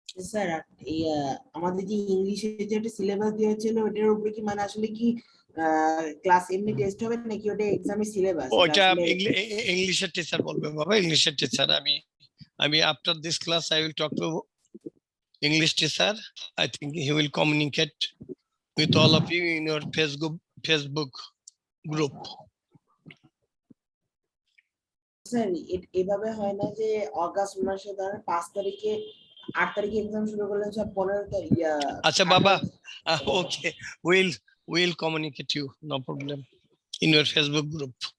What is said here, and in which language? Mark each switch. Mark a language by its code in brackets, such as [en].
[bn] Sir এই আমাদের যে ইংলিশের যে একটা সিলেবাস দেওয়া ছিল ওটার উপরে কি মানে আসলে কি ক্লাস এমনি টেস্ট হবে নাকি ওটা এক্সামের সিলেবাস? ওইটা ইংলিশের টিচার বলবে বাবা, ইংলিশের টিচার। আমি [en] After this class I will talk to English teacher. I think he will communicate with all of you in your Facebook group. [bn] Sir এভাবে হয় না যে অগাস্ট মাসে ধরেন 5 তারিখে 8 তারিখে এক্সাম শুরু করলেন স্যার 15 তারিখ আচ্ছা বাবা, [en] okay, we'll communicate you, no problem, in your Facebook group.